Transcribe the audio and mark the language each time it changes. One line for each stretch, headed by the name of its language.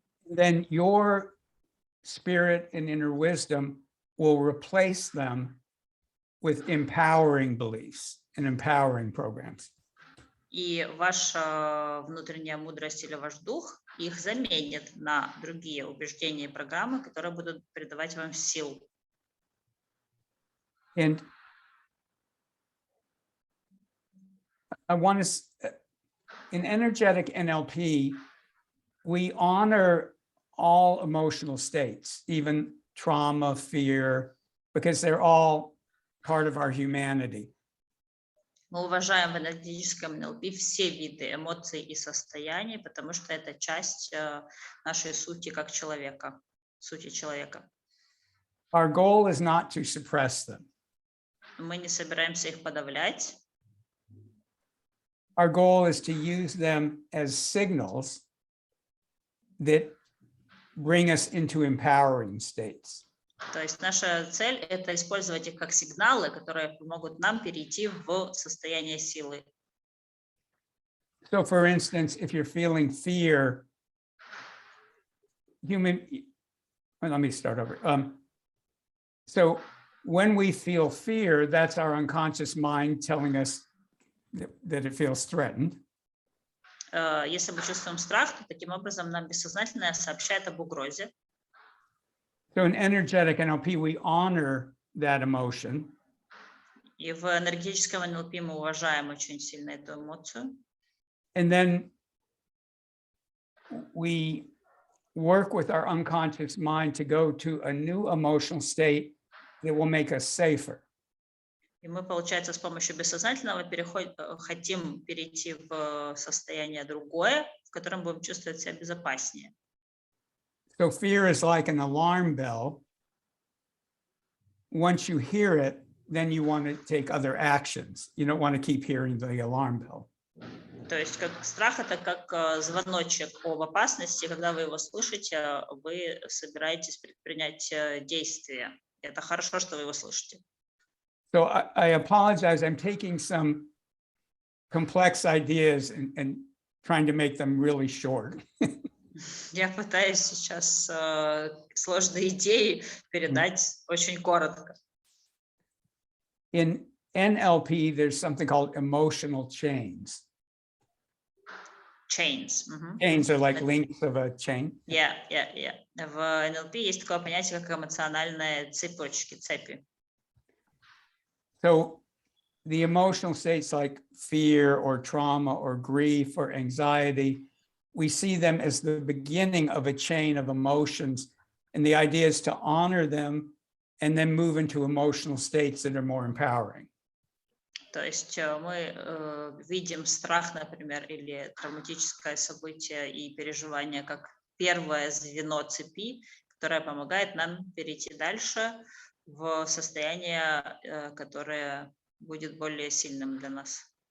English: Then your spirit and inner wisdom will replace them with empowering beliefs and empowering programs.
Russian: И ваша внутренняя мудрость или ваш дух их заменит на другие убеждения и программы, которые будут придавать вам сил.
English: And I want to, in energetic NLP, we honor all emotional states, even trauma, fear, because they're all part of our humanity.
Russian: Мы уважаем в энергетическом НЛП все виды эмоций и состояний, потому что это часть нашей сути как человека, сути человека.
English: Our goal is not to suppress them.
Russian: Мы не собираемся их подавлять.
English: Our goal is to use them as signals that bring us into empowering states.
Russian: То есть наша цель – это использовать их как сигналы, которые помогут нам перейти в состояние силы.
English: So for instance, if you're feeling fear, let me start over. So when we feel fear, that's our unconscious mind telling us that it feels threatened.
Russian: Если мы чувствуем страх, то таким образом нам бессознательное сообщает об угрозе.
English: So in energetic NLP, we honor that emotion.
Russian: И в энергетическом НЛП мы уважаем очень сильно эту эмоцию.
English: And then we work with our unconscious mind to go to a new emotional state that will make us safer.
Russian: И мы, получается, с помощью бессознательного хотим перейти в состояние другое, в котором будем чувствовать себя безопаснее.
English: So fear is like an alarm bell. Once you hear it, then you want to take other actions. You don't want to keep hearing the alarm bell.
Russian: То есть как страх – это как звоночек об опасности. Когда вы его слышите, вы собираетесь предпринять действия. Это хорошо, что вы его слышите.
English: So I apologize. I'm taking some complex ideas and trying to make them really short.
Russian: Я пытаюсь сейчас сложные идеи передать очень коротко.
English: In NLP, there's something called emotional chains. Chains. Chains are like links of a chain. Yeah.
Russian: В НЛП есть такое понятие, как эмоциональные цепочки, цепи.
English: So the emotional states like fear or trauma or grief or anxiety, we see them as the beginning of a chain of emotions. And the idea is to honor them and then move into emotional states that are more empowering.
Russian: То есть мы видим страх, например, или травматическое событие и переживание как первое звено цепи, которое помогает нам перейти дальше в состояние, которое будет более сильным для нас.